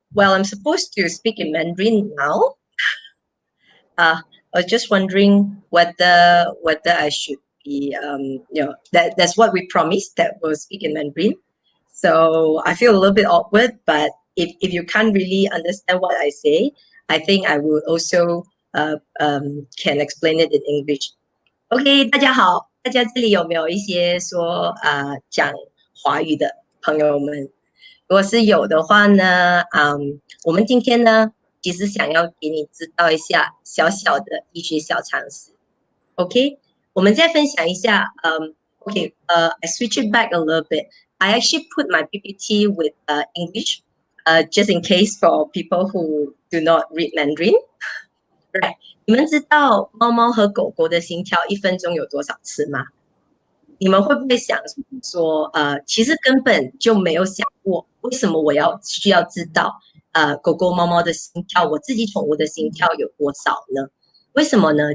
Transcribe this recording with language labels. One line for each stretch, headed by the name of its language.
English: Well, I'm supposed to speak in Mandarin now. I was just wondering whether I should be that's what we promised, that we'll speak in Mandarin. So I feel a little bit awkward, but if you can't really understand what I say, I think I will also can explain it in English.
Chinese: OK，大家好，大家这里有没有一些说讲华语的朋友们？如果是有的话呢，我们今天呢，其实想要给你知道一下小小的医学小常识。 OK，我们再分享一下，
English: I switch it back a little bit. I actually put my PPT with English, just in case for people who do not read Mandarin.
Chinese: Right，你们知道猫猫和狗狗的心跳1分钟有多少次吗？你们会不会想说，其实根本就没有想过，为什么我需要知道，狗狗、猫猫的心跳，我自己宠物的心跳有多少呢？为什么呢？